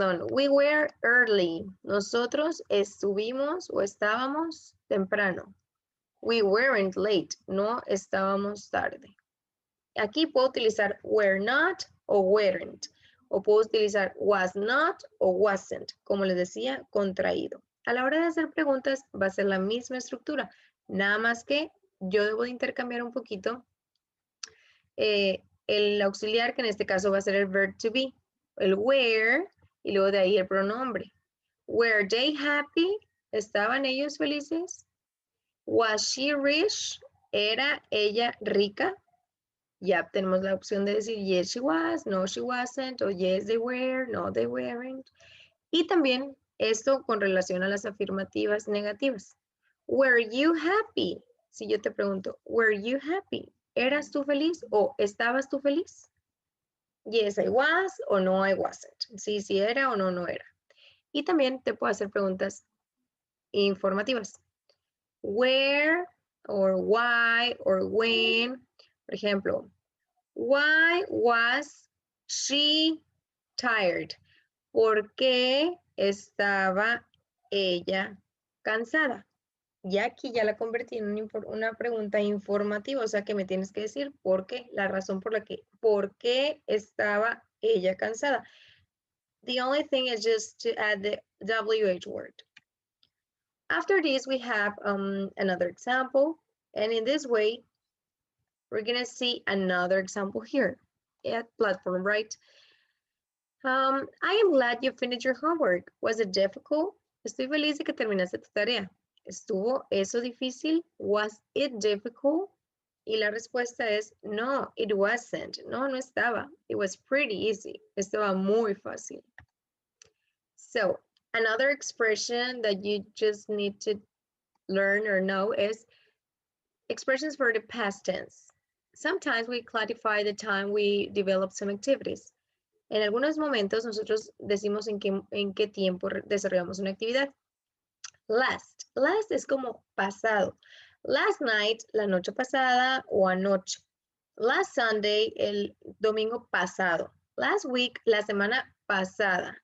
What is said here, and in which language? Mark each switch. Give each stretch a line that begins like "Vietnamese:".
English: We were early.
Spanish: Nosotros estuvimos o estábamos temprano.
English: We weren't late.
Spanish: No estábamos tarde. Aquí puedo utilizar were not o weren't. O puedo utilizar was not o wasn't. Como les decía, contraído. A la hora de hacer preguntas va a ser la misma estructura. Nada más que yo debo de intercambiar un poquito el auxiliar, que en este caso va a ser el verb to be. El were y luego de ahí el pronombre.
English: Were they happy?
Spanish: ¿Estaban ellos felices?
English: Was she rich?
Spanish: ¿Era ella rica? Ya tenemos la opción de decir
English: yes she was, no she wasn't,
Spanish: o
English: yes they were, no they weren't.
Spanish: Y también esto con relación a las afirmativas negativas.
English: Were you happy?
Spanish: Si yo te pregunto,
English: were you happy?
Spanish: ¿Eras tú feliz o estabas tú feliz?
English: Yes I was
Spanish: o
English: no I wasn't.
Spanish: Sí, sí era o no, no era. Y también te puedo hacer preguntas informativas.
English: Where or why or when.
Spanish: Por ejemplo,
English: why was she tired?
Spanish: ¿Por qué estaba ella cansada? Y aquí ya la convertí en una pregunta informativa, o sea que me tienes que decir por qué, la razón por qué estaba ella cansada.
English: The only thing is just to add the WH word. After this, we have another example, and in this way, we're gonna see another example here at platform, right? I am glad you finished your homework. Was it difficult?
Spanish: Estoy feliz de que terminaste tu tarea. ¿Estuvo eso difícil?
English: Was it difficult?
Spanish: Y la respuesta es no,
English: it wasn't.
Spanish: No, no estaba.
English: It was pretty easy.
Spanish: Estaba muy fácil.
English: So, another expression that you just need to learn or know is expressions for the past tense. Sometimes we classify the time we develop some activities.
Spanish: En algunos momentos nosotros decimos en qué tiempo desarrollamos una actividad. Last. Last es como pasado.
English: Last night,
Spanish: la noche pasada o anoche.
English: Last Sunday,
Spanish: el domingo pasado.
English: Last week,
Spanish: la semana pasada.